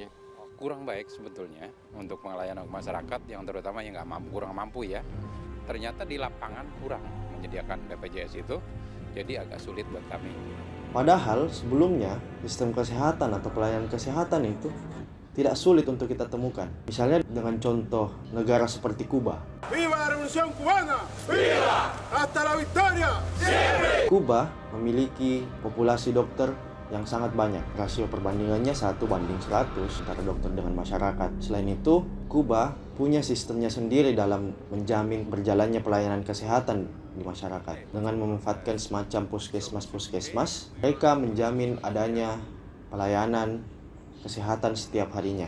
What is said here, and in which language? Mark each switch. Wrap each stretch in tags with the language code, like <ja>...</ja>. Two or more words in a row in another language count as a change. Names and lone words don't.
<id>Kurang baik sebetulnya untuk pelayanan masyarakat yang terutama yang kurang mampu ya. Ternyata di lapangan kurang menyediakan BPJS itu, jadi agak sulit buat kami. Padahal sebelumnya sistem kesehatan atau pelayanan kesehatan itu tidak sulit untuk kita temukan. Misalnya dengan contoh negara seperti Kuba.</id> <es>¡Viva la Revolución Cubana! ¡Viva! ¡Hasta la victoria!</es> <id>Kuba memiliki populasi dokter yang sangat banyak. Rasio perbandingannya 1:100 antara dokter dengan masyarakat. Selain itu, Kuba punya sistemnya sendiri dalam menjamin berjalannya pelayanan kesehatan di masyarakat. Dengan memanfaatkan semacam puskesmas-puskesmas, mereka menjamin adanya pelayanan kesehatan setiap harinya.</id>